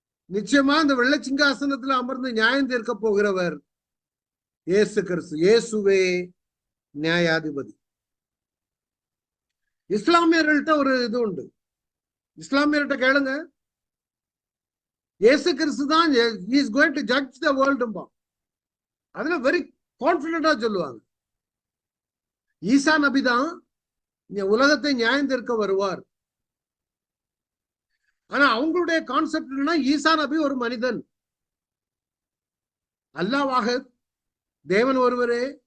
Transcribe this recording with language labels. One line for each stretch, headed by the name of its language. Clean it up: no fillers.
Tamil: நிச்சயமா இந்த வெள்ளை சிங்காசனத்துல அமர்ந்து நியாயம் தீர்க்க போகிறவர் இயேசு கிறிஸ்து. இயேசுவே நியாயாதிபதி. இஸ்லாமியர்கள்ட்ட ஒரு இது உண்டு. இஸ்லாமியர்கிட்ட கேளுங்க, இயேசு கிறிஸ்து தான்
English: he is going to judge the world.
Tamil: அதுல வெரி கான்பிடண்டா சொல்லுவாங்க. ஈசா நபி தான் உலகத்தை நியாயம் தீர்க்க வருவார். ஆனா அவங்களுடைய கான்செப்ட் என்னன்னா, ஈசா நபி ஒரு மனிதன், அல்லாஹ் தேவன் ஒருவரே.